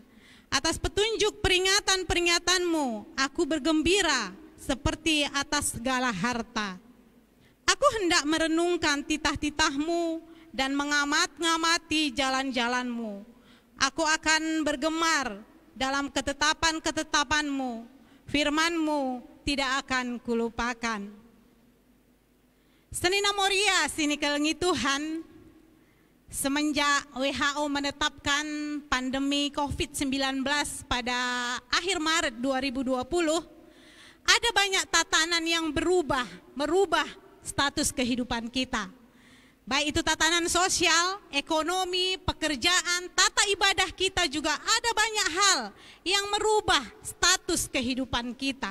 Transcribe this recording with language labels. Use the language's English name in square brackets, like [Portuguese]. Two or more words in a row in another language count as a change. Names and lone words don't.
[Indonesian] Atas petunjuk peringatan-peringatan-Mu aku bergembira seperti atas segala harta. Aku hendak merenungkan titah-titah-Mu dan mengamat-ngamati jalan-jalan-Mu. Aku akan bergemar dalam ketetapan-ketetapan-Mu. Firman-Mu tidak akan kulupakan. [Batak Karo] Senina Moria sini kelengi Tuhan. [Indonesian] Semenjak WHO menetapkan pandemi COVID-19 pada akhir Maret 2020, ada banyak tatanan yang merubah status kehidupan kita. Baik itu tatanan sosial, ekonomi, pekerjaan, tata ibadah kita juga ada banyak hal yang merubah status kehidupan kita.